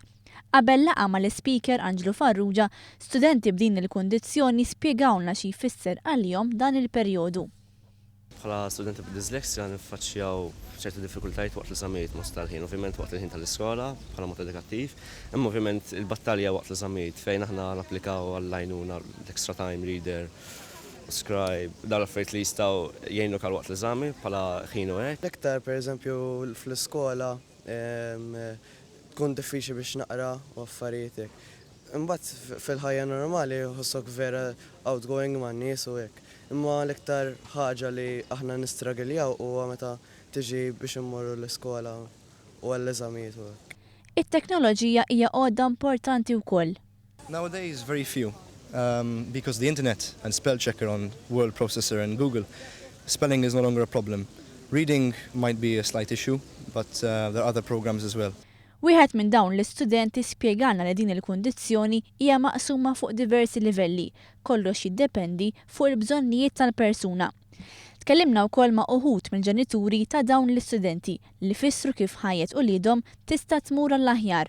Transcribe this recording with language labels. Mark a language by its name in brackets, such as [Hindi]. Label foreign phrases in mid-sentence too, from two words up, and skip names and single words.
[Maltese] Qabel laqgħa mal-ispeaker Angelo Farrugia, studenti b'din il-kundizzjoni spjegawlna xi jfisser għalihom dan il-perjodu. Bħala studenti b'disleksja niffaċċjaw ċerti diffikultajiet waqt l-eżamijiet mhux tal-ħin, ovvjament waqt il-ħin tal-iskola bħala mod edukattiv, imma ovvjament il-battalja waqt l-eżamijiet fejn aħna napplikaw għall-għajnuna l- [English] extra time reader, scribe, [Maltese] dawn l-affarijiet li jistgħu jgħinuk għal waqt l-eżami bħala ħin u hekk. L-iktar pereżempju fl-iskola tkun diffiċli biex naqra u affarijiet hekk. Imbagħad fil-ħajja normali ħossok vera outgoing man nies u hekk. Imma l-iktar ħaġa li aħna nistragiljaw huwa meta tiġi biex immorru l-iskola u għall-eżamijiet u hekk. It-teknoloġija hija għodda importanti wkoll. [English] Nowadays very few because the internet and spell checker on word processor and Google, spelling is no longer a problem. Reading might be a slight issue, but there are other programs as well. [Maltese] Wieħed minn dawn l-istudenti spjegalna li din il-kundizzjoni hija maqsuma fuq diversi livelli, kollox jiddependi fuq il-bżonnijiet tal-persuna. Tkellimna wkoll ma' uħud mill-ġenituri ta' dawn l-istudenti li fissru kif ħajjet ulidhom tista' tmur għall-aħjar.